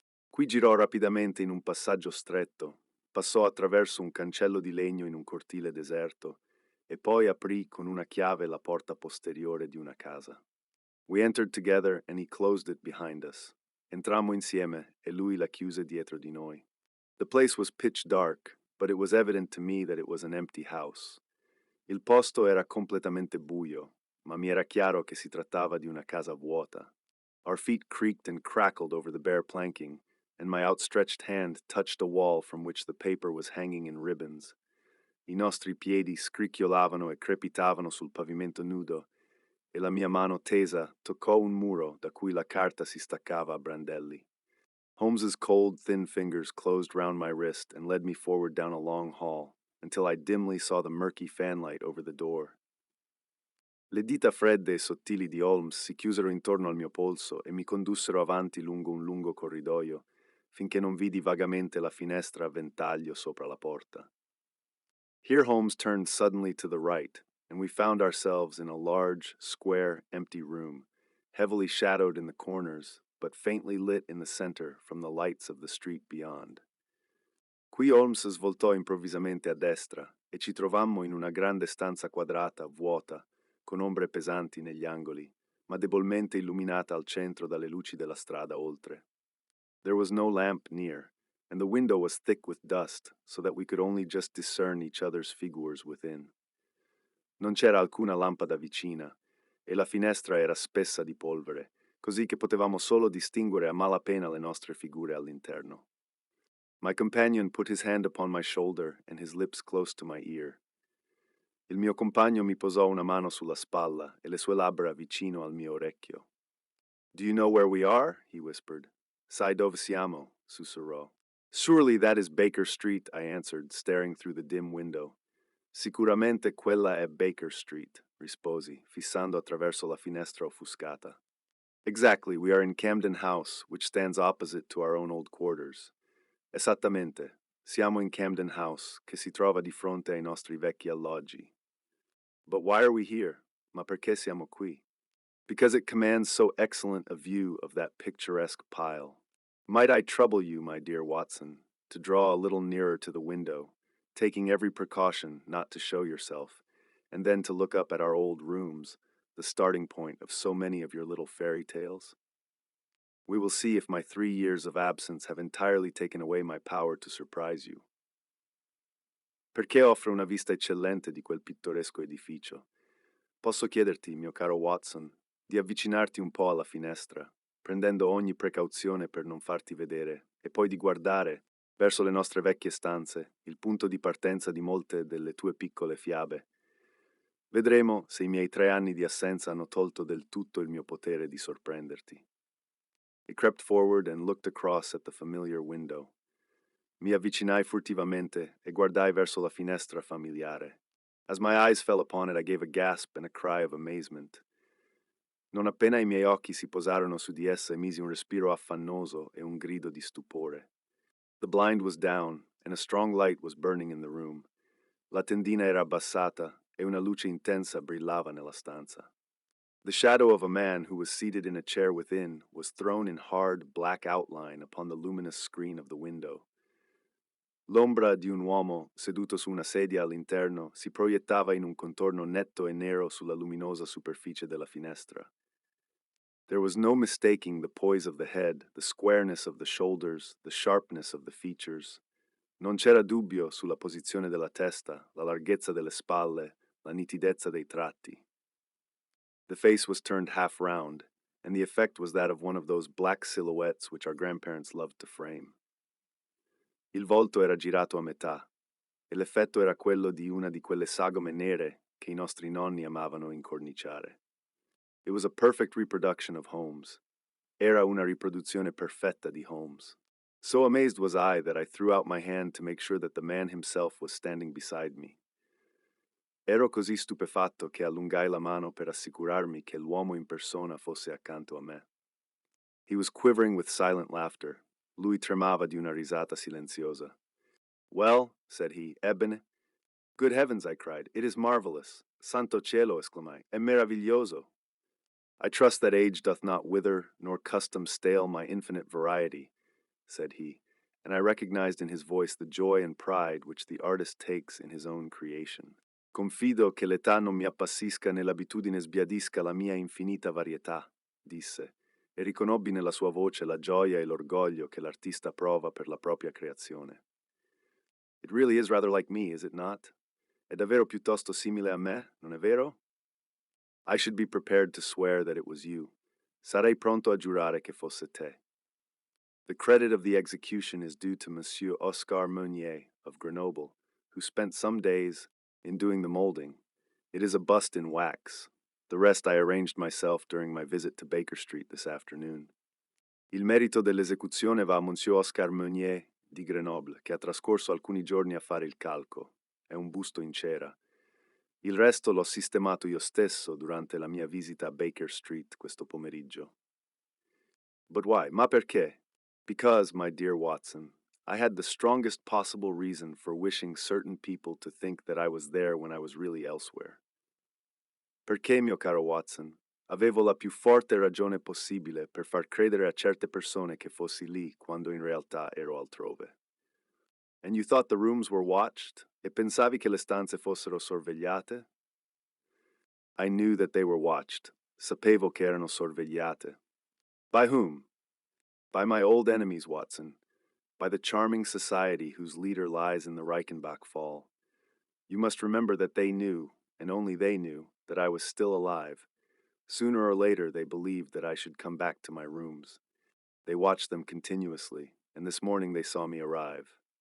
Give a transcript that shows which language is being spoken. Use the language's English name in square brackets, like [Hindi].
[Italian] Qui girò rapidamente in un passaggio stretto, passò attraverso un cancello di legno in un cortile deserto, e poi aprì con una chiave la porta posteriore di una casa. [English] We entered together and he closed it behind us. [Italian] Entrammo insieme e lui la chiuse dietro di noi. [English] The place was pitch dark, but it was evident to me that it was an empty house. [Italian] Il posto era completamente buio, ma mi era chiaro che si trattava di una casa vuota. [English] Our feet creaked and crackled over the bare planking, and my outstretched hand touched a wall from which the paper was hanging in ribbons. [Italian] I nostri piedi scricchiolavano e crepitavano sul pavimento nudo, e la mia mano tesa toccò un muro da cui la carta si staccava a brandelli. [English] Holmes's cold, thin fingers closed round my wrist and led me forward down a long hall, until I dimly saw the murky fanlight over the door. [Italian] Le dita fredde e sottili di Holmes si chiusero intorno al mio polso e mi condussero avanti lungo un lungo corridoio, finché non vidi vagamente la finestra a ventaglio sopra la porta. [English] Here Holmes turned suddenly to the right, and we found ourselves in a large, square, empty room, heavily shadowed in the corners, but faintly lit in the center from the lights of the street beyond. [Italian] Qui Holmes svoltò improvvisamente a destra e ci trovammo in una grande stanza quadrata, vuota, con ombre pesanti negli angoli, ma debolmente illuminata al centro dalle luci della strada oltre. [English] There was no lamp near, and the window was thick with dust, so that we could only just discern each other's figures within. [Italian] Non c'era alcuna lampada vicina, e la finestra era spessa di polvere, così che potevamo solo distinguere a malapena le nostre figure all'interno. [English] My companion put his hand upon my shoulder and his lips close to my ear. [Italian] Il mio compagno mi posò una mano sulla spalla e le sue labbra vicino al mio orecchio. [English] Do you know where we are? He whispered. [Italian] Sai dove siamo? Sussurrò. [English] Surely that is Baker Street, I answered, staring through the dim window. [Italian] Sicuramente quella è Baker Street, risposi, fissando attraverso la finestra offuscata. [English] Exactly, we are in Camden House, which stands opposite to our own old quarters. [Italian] Esattamente, siamo in Camden House, che si trova di fronte ai nostri vecchi alloggi. [English] But why are we here? [Italian] Ma perché siamo qui? [English] Because it commands so excellent a view of that picturesque pile. Might I trouble you, my dear Watson, to draw a little nearer to the window, taking every precaution not to show yourself, and then to look up at our old rooms, the starting point of so many of your little fairy tales? We will see if my 3 years of absence have entirely taken away my power to surprise you. [Italian] Perché offre una vista eccellente di quel pittoresco edificio. Posso chiederti, mio caro Watson, di avvicinarti un po' alla finestra, prendendo ogni precauzione per non farti vedere, e poi di guardare, verso le nostre vecchie stanze, il punto di partenza di molte delle tue piccole fiabe. Vedremo se i miei 3 anni di assenza hanno tolto del tutto il mio potere di sorprenderti. [English] He crept forward and looked across at the familiar window. [Italian] Mi avvicinai furtivamente e guardai verso la finestra familiare. [English] As my eyes fell upon it, I gave a gasp and a cry of amazement. [Italian] Non appena i miei occhi si posarono su di essa, emisi un respiro affannoso e un grido di stupore. [English] The blind was down, and a strong light was burning in the room. [Italian] La tendina era abbassata e una luce intensa brillava nella stanza. [English] The shadow of a man who was seated in a chair within was thrown in hard, black outline upon the luminous screen of the window. [Italian] L'ombra di un uomo seduto su una sedia all'interno si proiettava in un contorno netto e nero sulla luminosa superficie della finestra. [English] There was no mistaking the poise of the head, the squareness of the shoulders, the sharpness of the features. [Italian] Non c'era dubbio sulla posizione della testa, la larghezza delle spalle, la nitidezza dei tratti. [English] The face was turned half round, and the effect was that of one of those black silhouettes which our grandparents loved to frame. [Italian] Il volto era girato a metà, e l'effetto era quello di una di quelle sagome nere che i nostri nonni amavano incorniciare. [English] It was a perfect reproduction of Holmes. [Italian] Era una riproduzione perfetta di Holmes. [English] So amazed was I that I threw out my hand to make sure that the man himself was standing beside me. [Italian] Ero così stupefatto che allungai la mano per assicurarmi che l'uomo in persona fosse accanto a me. [English] He was quivering with silent laughter. [Italian] Lui tremava di una risata silenziosa. [English] Well, said he, [Italian] ebbene. [English] Good heavens, I cried, it is marvelous. [Italian] Santo cielo, exclamai, è meraviglioso. [English] I trust that age doth not wither, nor custom stale my infinite variety, said he, and I recognized in his voice the joy and pride which the artist takes in his own creation. [Italian] Confido che l'età non mi appassisca né l'abitudine sbiadisca la mia infinita varietà, disse, e riconobbi nella sua voce la gioia e l'orgoglio che l'artista prova per la propria creazione. [English] It really is rather like me, is it not? [Italian] È davvero piuttosto simile a me, non è vero? [English] I should be prepared to swear that it was you. [Italian] Sarei pronto a giurare che fosse te. [English] The credit of the execution is due to Monsieur Oscar Meunier of Grenoble, who spent some days in doing the molding. It is a bust in wax. The rest I arranged myself during my visit to Baker Street this afternoon. [Italian] Il merito dell'esecuzione va a Monsieur Oscar Meunier di Grenoble, che ha trascorso alcuni giorni a fare il calco. È un busto in cera. Il resto l'ho sistemato io stesso durante la mia visita a Baker Street questo pomeriggio. [English] But why? [Italian] Ma perché? [English] Because, my dear Watson, I had the strongest possible reason for wishing certain people to think that I was there when I was really elsewhere. [Italian] Perché, mio caro Watson, avevo la più forte ragione possibile per far credere a certe persone che fossi lì quando in realtà ero altrove. [English] And you thought the rooms were watched? [Italian] E pensavi che le stanze fossero sorvegliate? [English] I knew that they were watched. [Italian] Sapevo che erano sorvegliate. [English] By whom? By my old enemies, Watson. By the charming society whose leader lies in the Reichenbach Fall. You must remember that they knew, and only they knew, that I was still alive. Sooner or later, they believed that I should come back to my rooms. They watched them continuously, and this morning they saw me arrive.